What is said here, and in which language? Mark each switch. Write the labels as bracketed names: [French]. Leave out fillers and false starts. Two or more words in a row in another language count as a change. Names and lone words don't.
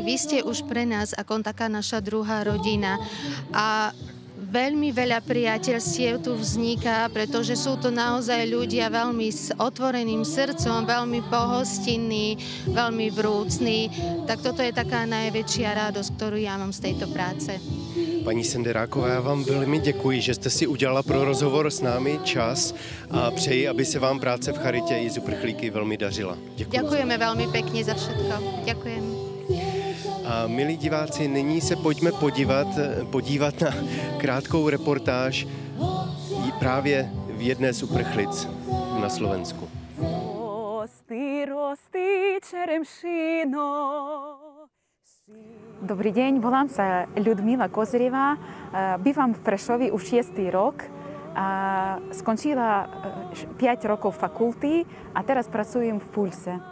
[Slovak] Vy ste už pre nás ako taká naša druhá rodina. A veľmi veľa priateľstiev tu vzniká, pretože sú to naozaj ľudia veľmi s otvoreným srdcom, veľmi pohostinní, veľmi vrúcní. Tak toto je taká najväčšia radosť, ktorú ja mám z tejto práce. [Czech] Paní Senderáková, já vám velmi děkuji, že jste si udělala pro rozhovor s námi čas a přeji, aby se vám práce v charitě i s uprchlíky velmi dařila. Děkuji. [Slovak] Ďakujeme veľmi pekne za všetko. Ďakujem. [Czech] A milí diváci, nyní se pojďme podívat na krátkou reportáž právě v jedné z uprchlic na Slovensku. [Slovak] Dobrý deň, volám sa Ľudmila Kozrieva, bývam v Prešovi už 6. rok. Skončila 5 rokov fakulty a teraz pracujem v Pulse.